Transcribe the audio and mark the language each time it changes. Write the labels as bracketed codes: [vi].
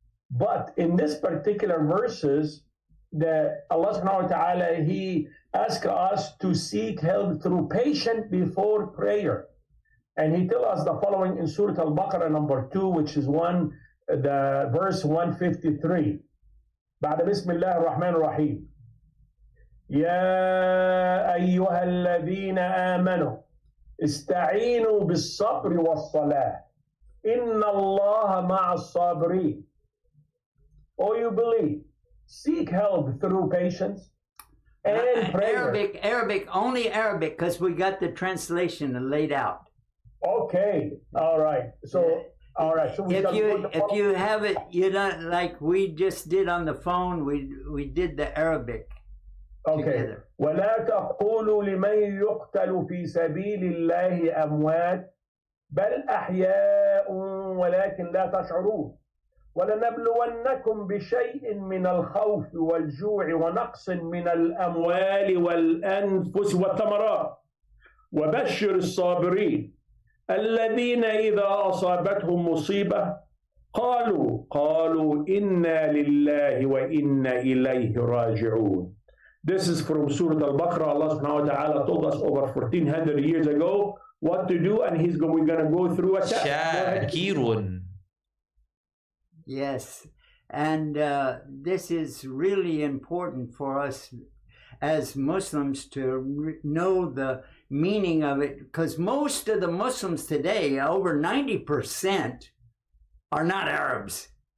[en] But in this particular verses, Allah subhanahu wa ta'ala, He asks us to seek help through patience before prayer. And He tells us the following in Surah Al-Baqarah number 2, which is the verse 153. [ar] بعد بسم الله الرحمن الرحيم. يا أيها الذين آمنوا استعينوا بالصبر والصلاة إن الله مع الصابرين. [en] Oh, you believe, seek help through patience and prayer. Arabic, only Arabic, because we got the translation laid out. Okay, all right. So, all right. So if you have it, you don't like we just did on the phone. We did the Arabic. Okay. Together. [ar] ولا تقولوا لمن يقتل في سبيل الله أموات بل أحياء ولكن لا تشعرون. ولنبلونكم بشيء من الخوف والجوع ونقص من الأموال والأنفس والثمرات وبشر الصابرين الذين إذا أصابتهم مصيبة قالوا إنا لله وإنا إليه راجعون. [en] This is from Surah Al-Baqarah. Allah subhanahu wa ta'ala told us over 1400 years ago what to do, and we're going to go through a [ar] Shakirun. [en] Yes, and this is really important for us as Muslims to know the meaning of it, because most of the Muslims today, over 90%, are not Arabs.